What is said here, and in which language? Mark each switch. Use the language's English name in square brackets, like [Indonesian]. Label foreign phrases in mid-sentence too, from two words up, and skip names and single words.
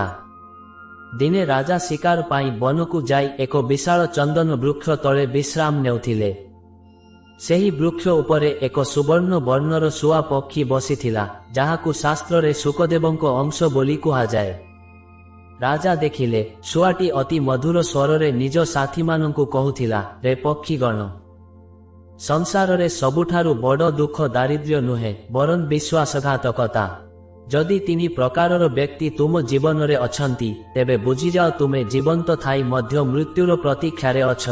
[Odia] ଦିନେ ରାଜା ଶିକାର ପାଇଁ ବନକୁ ଯାଇ ଏକ ବିଶାଳ ଚନ୍ଦନ ବୃକ୍ଷ ତଳେ ବିଶ୍ରାମ ନେଉଥିଲେ। ସେହି ବୃକ୍ଷ ଉପରେ ଏକ ସୁବର୍ଣ୍ଣ ବର୍ଣ୍ଣର ଶୁଆ ପକ୍ଷୀ ବସିଥିଲା, ଯାହାକୁ ଶାସ୍ତ୍ର ରେ ଶୁକଦେବଙ୍କ ଅଂଶ ବୋଲି କୁହାଯାଏ। ରାଜା ଦେଖିଲେ ଶୁଆଟି ଅତି ମଧୁର ସ୍ୱରରେ ନିଜ ସାଥୀ ମାନଙ୍କୁ କହୁଥିଲା, ରେ ପକ୍ଷୀଗଣ, ସଂସାର ରେ ସବୁଠାରୁ ବଡ଼ ଦୁଃଖ ଦାରିଦ୍ର୍ୟ ନୁହେଁ, ବରଂ ବିଶ୍ୱାସଘାତକତା। ଯଦି ତିନି ପ୍ରକାରର ବ୍ୟକ୍ତି ତୁମ ଜୀବନ ରେ ଅଛନ୍ତି, ତେବେ ବୁଝି ଯାଅ ତୁମେ ଜୀବନ୍ତ ଥାଇ ମଧ୍ୟ ମୃତ୍ୟୁର ପ୍ରତୀକ୍ଷାରେ ଅଛ।